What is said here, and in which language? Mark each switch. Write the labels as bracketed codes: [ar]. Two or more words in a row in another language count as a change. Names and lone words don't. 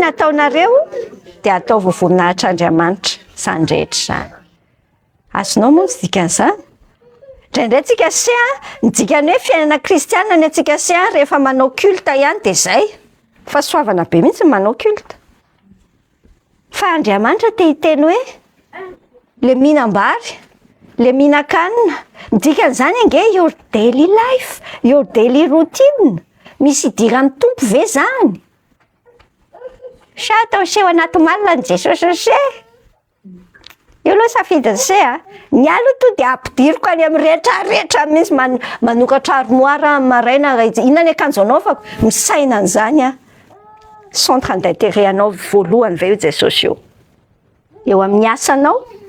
[mg] ataonareo de atao voninahitran'Andriamanitra sandrehetra zany azonao moa tsy dikan'izany ndraindray tsika ny dikany hoe fiainana kristiana ny atsika rehefa manao culte ihany de zay fa soavana be mihitsy manao culte fa Andriamanitra te hiteny hoe le mihinam-bary le mihinan-kanina dikan'izany ange [en] your daily life your daily routine [mg] misy idiran'ny tompo ve zany sa atao seho anaty malina ny Jesosy io aloha safidiny ny alo to de ampidiriko any amin'ny rehetrarehetra misy manokatra armoire maraina inona ny akanjo anaovako misaina an'izany [fr] centre d'intérêt [mg] anao voalohany ve io Jesosy eo amin'ny asanao